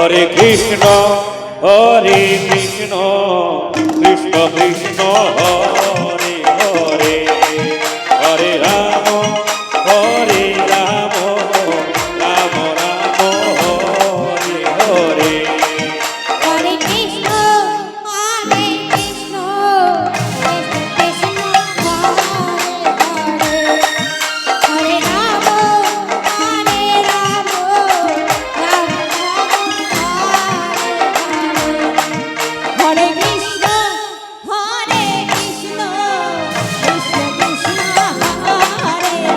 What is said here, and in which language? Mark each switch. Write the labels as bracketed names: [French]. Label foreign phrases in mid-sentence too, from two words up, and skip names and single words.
[Sanskrit] হরে কৃষ্ণ কৃষ্ণ কৃষ্ণ হরে হরে হরে রাম রাম রাম হরে হরে হরে কৃষ্ণ কৃষ্ণ কৃষ্ণ হরে হরে রাম রাম রাম হরে কৃষ্ণ কৃষ্ণ কৃষ্ণ কৃষ্ণ হরে